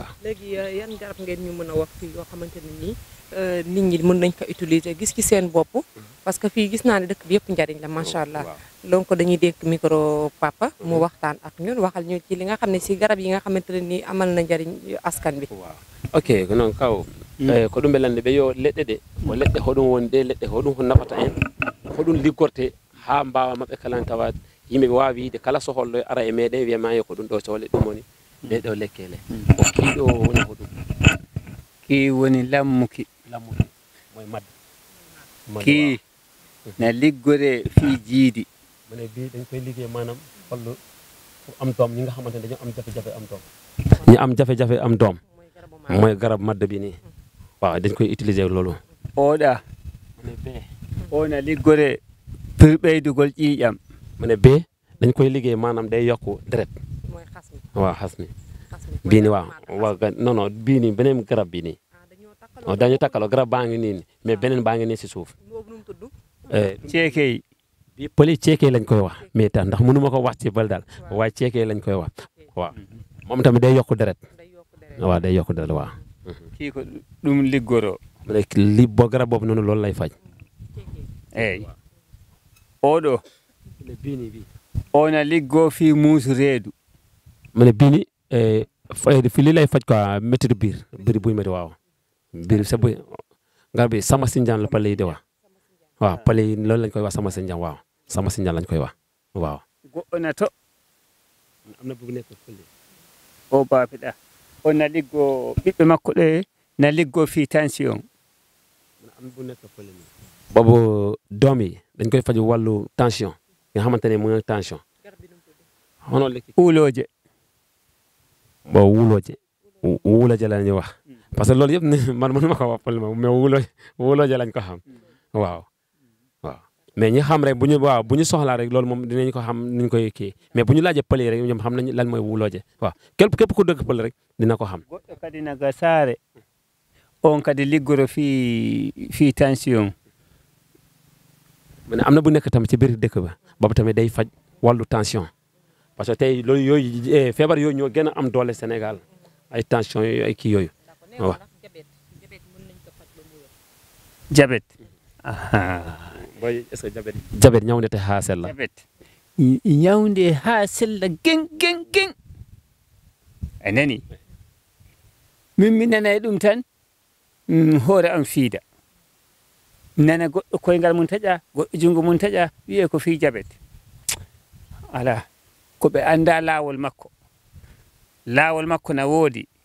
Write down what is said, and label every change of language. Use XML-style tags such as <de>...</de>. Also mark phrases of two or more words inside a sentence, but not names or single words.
<wo>léegi yan garab ngeen ñu mën a wax fii yoo xamante ne nii nit ñi mën nañ ko utiliser gis ci seen bopp parce que fii gis naa ne dëkk bi yëpp njariñ la</wo> <ar>ما شاء الله</ar> <wo>donc dañuy dénk micro papa mu waxtaan ak ñun waxal ñu ci li nga xam ne si garab yi nga xamante ne nii amal na njariñ askan bi.</wo> <ff>waaw ok non kaw ko ɗum ɓelande ɓe yo leɗɗe ɗe o leɗɗe hoɗum woni ɗe leɗɗe hoɗum ko nafata en hoɗum liggorte ha mbawa mabɓe kala tawa yimɓe wawi wiide kala soholɗo ara e meɗen wiyama yo ko ɗum ɗo sohle ɗum woni ɗe ɗo lekkele o kiiɗo woni hoɗum ki woni lammuki moye madde ki na liggore fi jiidi</ff> <wo>mane bi dañ koy liggéey maanaam hollo am doom ñi nga xamante ne dañoo am jafe-jafe am doom ñi am jafe-jafe am doom mooy garab madde bi nii waaw dañ koy utiliser loolu</wo> <ff>oɗa ona liggore pour ɓeydugol ƴiiƴam</ff> <wo>mane bee dañ koy liggéey maanaam day yokku deret waaw xas mi bii ni waaw non bii nii beneen garab bi nii dañu takkaloo garab baa ngi nii mais beneen baa ngi nii si suuf</wo> <ff>ceekey</ff> <wo>bi pëli ceekey lañ koy wax mais tax ndax mënu ma ko wax ci bal daal waaye ceekey lañ koy wax waaw moom tamit day yokku deret waaw day yokku deret waaw</wo> <ff>kii ko ɗum liggoro</ff> <wo>li boo garab boobu noonu loolu lay faj</wo> <ff>eyi oɗo ona liggo fi muusu reedu</ff> <wo>mu ne bii ni fi li lay faj quoi métti biir buy métti waaw biir sa buy garab bi sama sinjaan la pale yi di wax waaw pale yi loolu lañ koy wax sama sinjaan waaw sama sinjaan lañ koy wax waaw</wo> <ff>goɗɗo na to</ff> <wo>am na bu nekk fële</wo> <ff>o baabiɗa o na liggo ɓiɓɓe makko ɗe na liggo fi tension</ff> <wo>am bu nekk fële boobu doom yi dañ koy faj wàllu tension nga xamante ne mu ngi tension xono lekki</wo> <ff>uulooje</ff> <wo>bo wuulooje la ñuy wax</wo> <fr>parce que</fr> <wo>loolu yëpp man mënu ma ko wax pël ma mais wuulooje lañ ko xam waaw mais ñi xam rek bu ñu soxlaa rek loolu moom dinañ ko xam niñ koy kii mais bu ñu laajee pël yi rek ñoom xam nañ lan mooy wuulooje waaw képp ku dëgg pël rek dina ko xam</wo> <ff>goɗɗo kadi naga saare on kadi liggoro fi tension</ff> <wo>mu ne am na bu nekk tamit ci biir dëkk ba boobu tamit day faj wàllu tension</wo> <fr>parce que</fr> <wo>tey loolu yooyu feebar yooyu ñoo gën a am doole Sénégal ay tension yooyu ay kii yooyu waaw.</wo> <ff>jabet boy</ff> <fr>est-ce que</fr> <ff>jabet ñawnde te haa sella jabet ñawnde haa sella geng a nani min mi nanay ɗum tan hoore am fiida nana goɗɗo koyngal mum taƴa goɗɗo junngo mum taƴa wiye ko fii jabet ala ko ɓe annda laawol makko na woodi</ff>